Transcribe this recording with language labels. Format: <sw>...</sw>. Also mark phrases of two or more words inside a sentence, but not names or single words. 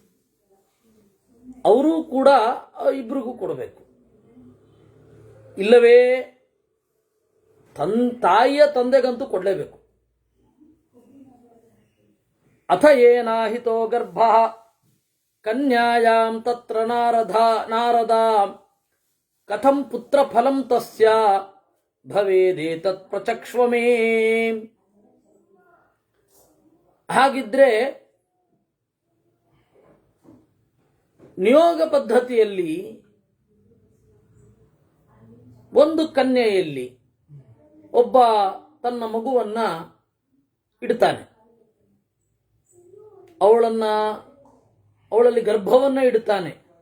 <kn>ಅವರು ಕೂಡ ಇಬ್ರಿಗೂ ಕೊಡಬೇಕು. ಇಲ್ಲವೇ ತಾಯಿಯ ತಂದೆಗಂತೂ ಕೊಡಲೇಬೇಕು.</kn> <sa>ಅಥ ಏನಾಹಿತೋ ಗರ್ಭ ಕನ್ಯಾಯಾಂ ತತ್ರ ನಾರದ ಕಥಂ ಪುತ್ರ ಫಲಂ ತಸ್ಯ ಭವೇದೇತತ್ ಪ್ರಚಕ್ಷ್ವ ಮೇ.</sa> <kn>ಹಾಗಿದ್ರೆ ನಿಯೋಗ ಪದ್ಧತಿಯಲ್ಲಿ ಒಂದು ಕನ್ಯೆಯಲ್ಲಿ ಒಬ್ಬ ತನ್ನ ಮಗುವನ್ನ ಇಡ್ತಾನೆ, ಅವಳಲ್ಲಿ ಗರ್ಭವನ್ನ ಇಡ್ತಾನೆ.</kn>